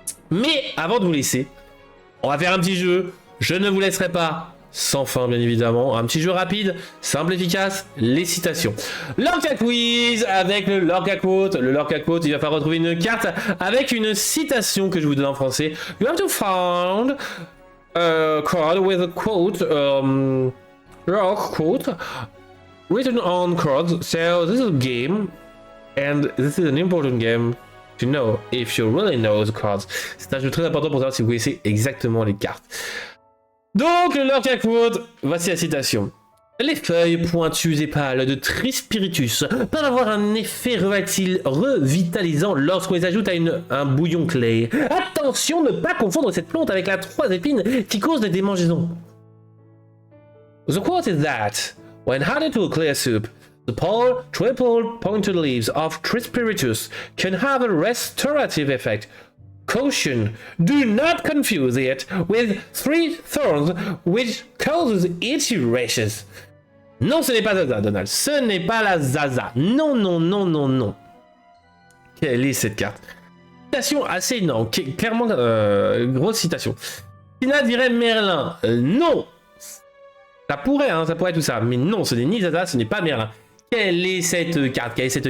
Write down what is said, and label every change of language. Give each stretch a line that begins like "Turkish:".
French: Mais avant de vous laisser, on va faire un petit jeu. Je ne vous laisserai pas sans fin, bien évidemment. Un petit jeu rapide, simple, efficace, les citations. L'Orca Quiz avec le Lorca Quote. Le Lorca Quote, il va falloir retrouver une carte avec une citation que je vous donne en français.
English: You have to find a card with a quote, rock quote, written on cards. So this is a game, and this is an important game to know if you really know the cards.
French: C'est un jeu très important pour savoir si vous connaissez exactement les cartes. Donc, le Lorca Quote, voici la citation. Les feuilles pointues et pâles de Trispiritus peuvent avoir un effet revitalisant lorsqu'on les ajoute à un bouillon clair. Attention, ne pas confondre cette plante avec la 3 épines qui cause des démangeaisons.
English: The quote is that, when added to a clear soup, the triple pointed leaves of Trispiritus can have a restorative effect. Caution, do not confuse it with 3 thorns which causes itchy rashes.
French: Non, ce n'est pas Zaza, Donald. Ce n'est pas la Zaza. Non. Quelle est cette carte? Citation assez énorme. Clairement, grosse citation. Tina dirait Merlin. Non. Ça pourrait tout ça. Mais non, ce n'est ni Zaza, ce n'est pas Merlin. Quelle est cette carte?